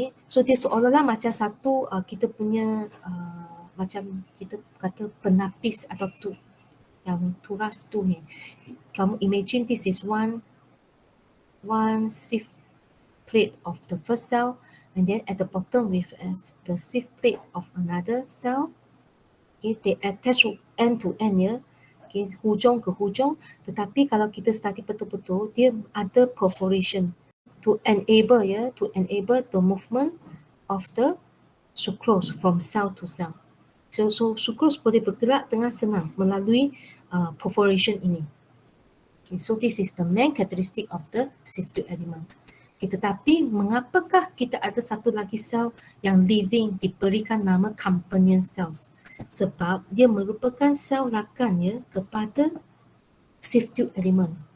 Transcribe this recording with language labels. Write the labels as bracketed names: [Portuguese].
[Malay] So dia seolah-olah macam satu kita punya macam kita kata penapis atau tube yang turas tu ni. [English] Kamu imagine this is one sieve plate of the first cell, and then at the bottom with the sieve plate of another cell. They attach end to end ya, [Malay] hujung ke hujung, tetapi kalau kita study betul-betul, dia ada [English] perforation to enable the movement of the sucrose from cell to cell. [Malay] So sucrose boleh bergerak dengan senang melalui perforation ini. [English] So this is the main characteristic of the sieve tube element. [Malay] Tetapi mengapakah kita ada satu lagi sel yang living diberikan nama companion cells? Sebab dia merupakan sel rakan ya kepada sieve tube element.